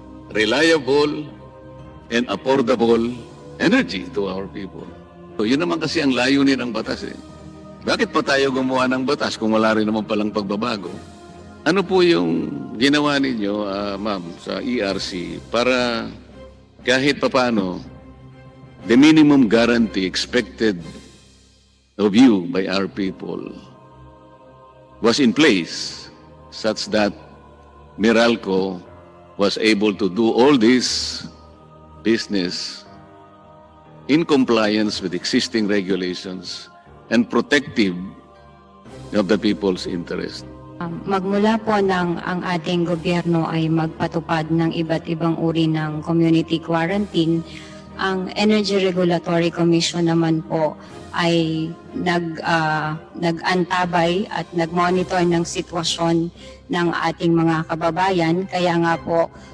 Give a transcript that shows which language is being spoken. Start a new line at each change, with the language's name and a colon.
English: Reliable and affordable energy to our people.
Filipino: So, yun naman kasi ang layunin ng batas eh. Bakit pa tayo gumawa ng batas kung wala rin naman palang pagbabago? Ano po yung ginawa ninyo, ma'am, sa ERC para kahit papano,
English: the minimum guarantee expected of you by our people was in place such that Meralco was able to do all this business in compliance with existing regulations and protective of the people's interest.
Filipino: Magmula po ng ang ating gobyerno ay magpatupad ng iba't ibang uri ng community quarantine, ang Energy Regulatory Commission naman po ay nag-antabay at nag-monitor ng sitwasyon ng ating mga kababayan. Kaya nga po